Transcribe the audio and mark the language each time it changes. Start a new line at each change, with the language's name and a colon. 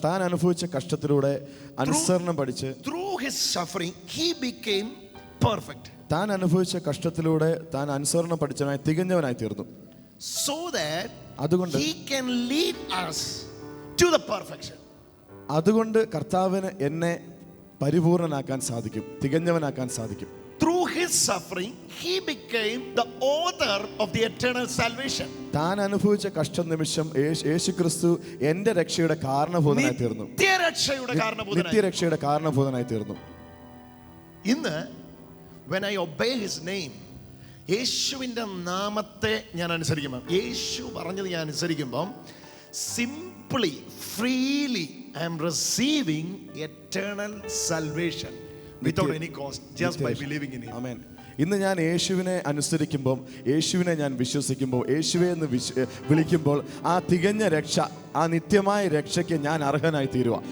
Malayalam: താൻ അനുഭവിച്ച കഷ്ടത്തിലൂടെ അനുസരണം പഠിച്ച്
English: through his suffering he became perfect.
Malayalam: താൻ അനുഭവിച്ച കഷ്ടത്തിലൂടെ താൻ അനുസരണം പഠിച്ചവനായി തികഞ്ഞവനായി തീർന്നു.
English: So that
Malayalam: അതുകൊണ്ട്
English: he can lead us to the perfection.
Malayalam: അതുകൊണ്ട് കർത്താവിന് എന്നെ പരിപൂർണനാക്കാൻ സാധിക്കും, തികഞ്ഞവനാക്കാൻ സാധിക്കും.
English: Through his suffering he became the author of the eternal salvation.
Malayalam: താൻ അനുഭവിച്ച കഷ്ട നിമിഷം യേശുക്രിസ്തു എന്റെ രക്ഷയുടെ കാരണഭൂതനായി തീർന്നു. നിത്യരക്ഷയുടെ കാരണഭൂതനായി തീർന്നു.
English: ഇന്ന് when I obey his name,
Malayalam: യേശുവിന്റെ നാമത്തെ ഞാൻ അനുസരിക്കുമ്പോൾ,
English: യേശു പറഞ്ഞത് ഞാൻ അനുസരിക്കുമ്പോൾ, simply, freely I am receiving eternal salvation without any cost, just by believing in him. Amen.
Malayalam: ഇന്ന് ഞാൻ യേശുവിനെ അനുസരിക്കുമ്പോൾ, യേശുവിനെ ഞാൻ വിശ്വസിക്കുമ്പോൾ, യേശുവെ എന്ന് വിളിക്കുമ്പോൾ, ആ തികഞ്ഞ രക്ഷ, ആ നിത്യമായ രക്ഷയ്ക്ക് ഞാൻ അർഹനായി തീരുക.